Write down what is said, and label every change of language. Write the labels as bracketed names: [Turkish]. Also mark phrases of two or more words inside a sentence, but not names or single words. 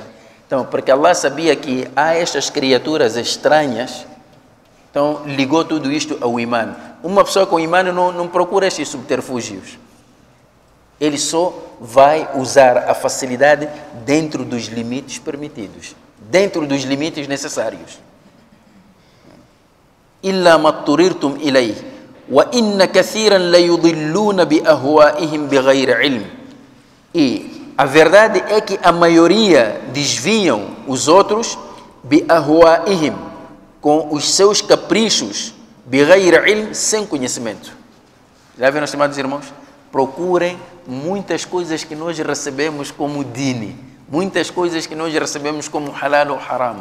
[Portuguese] Então, porque Allah sabia que há estas criaturas estranhas, então ligou tudo isto ao imã. Uma pessoa com imã não procura estes subterfúgios. Ele só vai usar a facilidade dentro dos limites permitidos, dentro dos limites necessários. [Arabic] إلا ما اضطررتم إليه وإن كثيرا ليضلون بأهوائهم بغير علم. [Portuguese] E a verdade é que a maioria desviam os outros [Arabic] بأهوائهم, [Portuguese] com os seus caprichos, [Arabic] بغير علم, [Portuguese] sem conhecimento. Já viram, estimados irmãos? Procurem muitas coisas que nós recebemos como dini, muitas coisas que nós recebemos como halal ou haram.